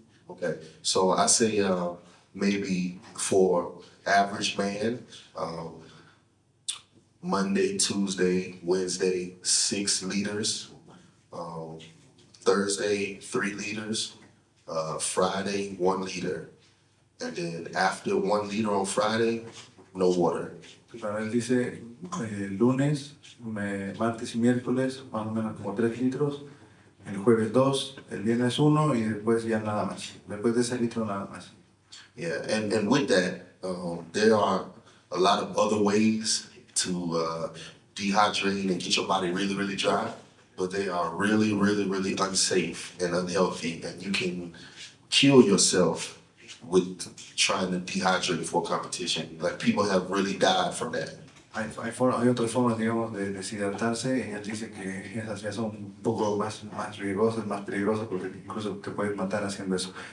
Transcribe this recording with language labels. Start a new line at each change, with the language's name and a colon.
English: Okay, so I say maybe for average man, Monday, Tuesday, Wednesday, 6 liters. Thursday, 3 liters. Friday, 1 liter. And then after 1 liter on Friday, no water.
Spanish: Claro, él dice lunes, martes y miércoles, más o menos como 3 litros. El jueves 2, el viernes 1 y después ya nada más. Después de ese litro nada más.
English: Yeah, and with that, there are a lot of other ways to dehydrate and get your body really, really dry, but they are really, really, really unsafe and unhealthy, and you can kill yourself with trying to dehydrate before competition. Like, people have really died from that.
Spanish: Hay otras formas, digamos, de deshidratarse y él dice que esas ya son un poco más riesgosas, más peligrosas porque incluso te puedes matar haciendo eso.